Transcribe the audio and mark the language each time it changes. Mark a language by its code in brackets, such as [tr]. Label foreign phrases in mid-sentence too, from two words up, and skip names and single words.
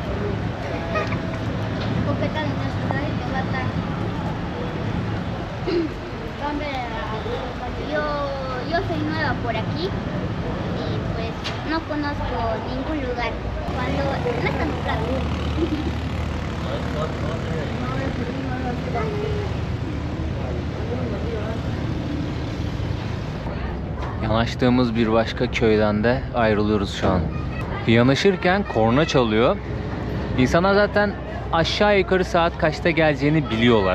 [es] Porque está en nuestro radito, va a estar. Yo soy nueva por aquí y pues no conozco ningún lugar. Cuando no está nublado. [tr] Yanaştığımız bir başka köyden de ayrılıyoruz şu an. Yanaşırken korna çalıyor. İnsanlar zaten aşağı yukarı saat kaçta geleceğini biliyorlar.